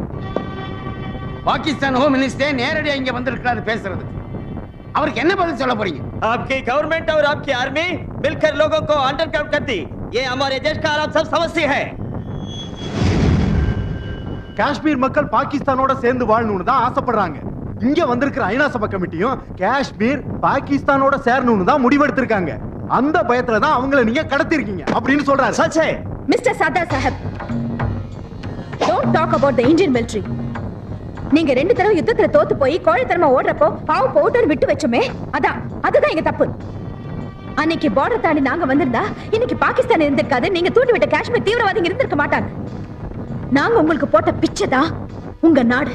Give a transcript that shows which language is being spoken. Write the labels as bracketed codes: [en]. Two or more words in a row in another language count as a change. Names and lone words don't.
[ta] பாகிஸ்தான் [en] home minister [ta] நேரடியா இங்க வந்திருக்கிறாரு பேசுறது. அவருக்கு என்ன பதில் சொல்ல போறீங்க? [hi] आपकी गवर्नमेंट और आपकी आर्मी मिलकर लोगों को अंडरकवर करती, ये हमारे देश का आप सब समझते हैं. [ta] காஷ்மீர் மக்கள் பாகிஸ்தானோட சேர்ந்து வாழணும்னு தான் ஆசைப்படுறாங்க. இங்க வந்திருக்கிற ஐநா சபை கமிட்டியும் காஷ்மீர் பாகிஸ்தானோட சேரணும்னு தான் முடிவெடுத்திருக்காங்க. அந்த பயத்துல தான் அவங்கள நீங்க கடத்திருக்கீங்க அப்படின்னு சொல்றாரு. சச்சே. [en] Mr. Sardar Sahab, don't talk about the Indian military. [ta] நீங்க 2 தடவை யுத்தத்துல தோத்து போய் கோழைத்தனமா ஓடுறப்போ பாவம் போட்டோன்னு விட்டு வச்சோமே, அதுதான் எங்க தப்பு. அன்னைக்கு பார்டர் தாண்டி நாங்க வந்திருந்தா இன்னைக்கு பாகிஸ்தான் இருந்திருக்காது, நீங்க தூண்டி விட்ட காஷ்மீர் தீவிரவாதிங்க இருந்திருக்க மாட்டாங்க. நாங்க உங்களுக்கு போட்ட பிச்சை தான் உங்க நாடு.